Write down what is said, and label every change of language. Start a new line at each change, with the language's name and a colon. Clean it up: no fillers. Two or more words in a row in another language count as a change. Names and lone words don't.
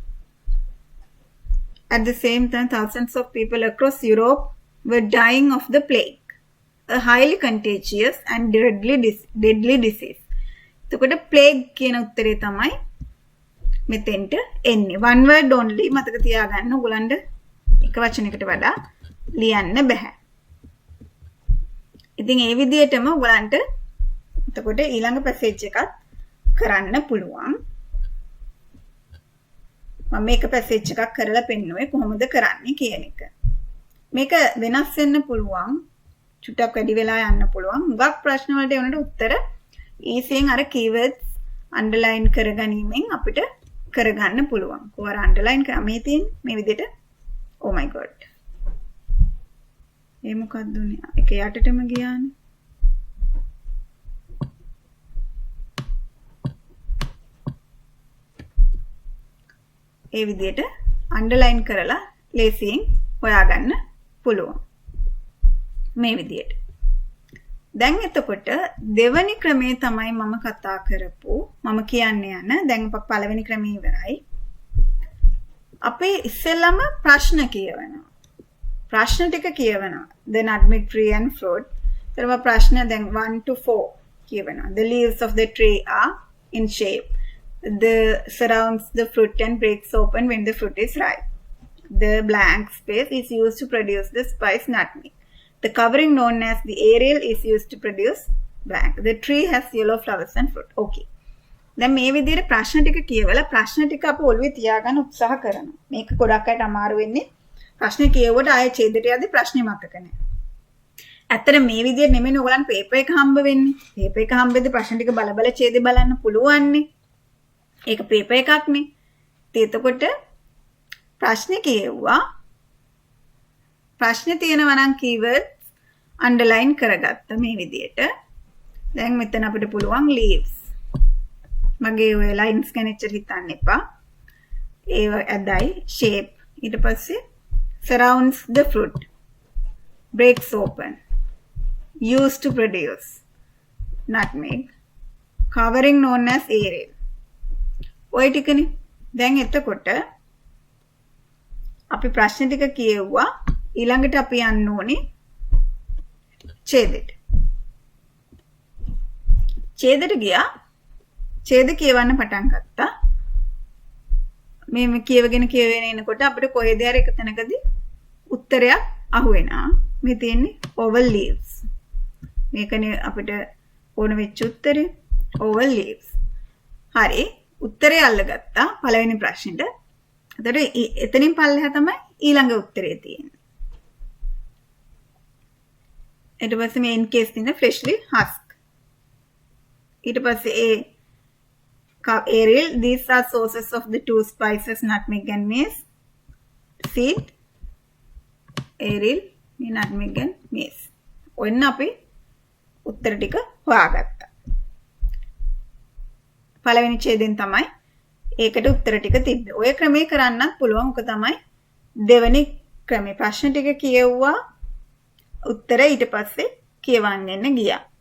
English: At the same time, thousands of people across Europe were dying of the plague, a highly contagious and deadly disease.
Sinhala: එතකොට plague කියන උත්තරේ තමයි මෙතෙන්ට එන්නේ.
English: one word only
Sinhala: මතක තියාගන්න. ඔයගලන්ට එක වචනයකට වඩා ලියන්න බෑ. ඉතින් ඒ විදිහටම ඔයගලන්ට එතකොට ඊළඟ පැසේජ් එකත් කරන්න පුළුවන්. මම මේක පැසේජ් එකක් කරලා පෙන්නුවේ කොහොමද කරන්නේ කියන එක. මේක වෙනස් වෙන්න පුළුවන්. චුට්ටක් වැඩි වෙලා යන්න පුළුවන්. හුඟක් ප්‍රශ්න වලට ඒනට උත්තර ඊසියෙන් අර
English: keywords underline
Sinhala: කරගැනීමෙන් අපිට කරගන්න පුළුවන්. කොහොර underline කරා මේ තියෙන මේ විදිහට
English: oh my god.
Sinhala: ඒ මොකක්ද උනේ? ඒක යටටම ගියානේ. ඒ විදිහට underline කරලා ලේසියෙන් හොයාගන්න පුළුවන්. මේ විදිහට. දැන් එතකොට දෙවැනි ක්‍රමේ තමයි මම කතා කරපු මම කියන්න යන දැන් පළවෙනි ක්‍රමේ ඉවරයි. අපේ ඉස්සෙල්ලම ප්‍රශ්න කියවනවා. ප්‍රශ්න ටික කියවනවා.
English: The nutmeg tree and fruit.
Sinhala: ඊට ප්‍රශ්න දැන් 1 to 4 කියවනවා.
English: The leaves of the tree are in shape. The surrounds the fruit and breaks open when the fruit is ripe. The blank space is used to produce the spice nutmeg. The covering known as the aerial is used to produce blank. The tree has yellow flowers and fruit. Okay.
Sinhala: දැන් මේ විදිහට ප්‍රශ්න ටික කියවලා ප්‍රශ්න ටික අප ඔළුවේ තියාගන්න උත්සාහ කරනවා. මේක ගොඩක් අයට අමාරු වෙන්නේ. ප්‍රශ්නේ කියවුවට ආයෙ ඡේදයට යද්දි ප්‍රශ්නේ මතක නැහැ. ඇත්තට මේ විදිහට නෙමෙයි ඔයගලන් පේපර් එක හම්බ වෙන්නේ. පේපර් එක හම්බෙද්දි ප්‍රශ්න ටික බල ඡේදෙ බලන්න පුළුවන්නේ. ඒක පේපර් එකක්නේ. එතකොට ප්‍රශ්නේ කියවුවා. ප්‍රශ්නේ තියෙනවා නම්
English: keywords underline
Sinhala: කරගත්ත මේ විදිහට. දැන් මෙතන අපිට පුළුවන් leaves. මගේ ඔය lines ගැන එච්චර හිතන්න එපා. ඒව ඇදයි shape. ඊට පස්සේ
English: surrounds the fruit. Breaks open. Used to produce nutmeg. Covering known as aerial.
Sinhala: ඔය ටිකනේ. දැන් එතකොට අපි ප්‍රශ්න ටික කියවුවා. ඊළඟට අපි යන්න ඕනේ ඡේදෙට. ඡේදෙට ගියා. ඡේද කියවන්න පටන් ගත්තා. මේ කියවගෙන එනකොට අපිට කොහෙද හරි එක තැනකදී උත්තරයක් අහුවෙනවා. මේ තියෙන්නේ
English: oval leaves.
Sinhala: මේකනේ අපිට ඕන වෙච්ච උත්තරේ
English: oval leaves.
Sinhala: හරි. උත්තරය අල්ලගත්තා පළවෙනි ප්‍රශ්නෙට. එතකොට එතනින් පල්ලෙහා තමයි ඊළඟ උත්තරේ තියෙන්නේ.
English: ඊට පස්සේ main case තියෙන fleshly husk. ඊට පස්සේ aerial, these are sources of the two spices nutmeg and mace. Seed, aerial, nutmeg and mace.
Sinhala: ඔන්න අපි උත්තර ටික හොයාගත්තා. පළවෙනි ඡේදයෙන් තමයි ඒකට උත්තර ටික තිබ්බේ. ඔය ක්‍රමේ කරන්නත් පුළුවන්. ඔක තමයි දෙවෙනි ක්‍රමේ. ප්‍රශ්න ටික කියවුවා. උත්තර ඊට පස්සේ කියවන්න ගියා.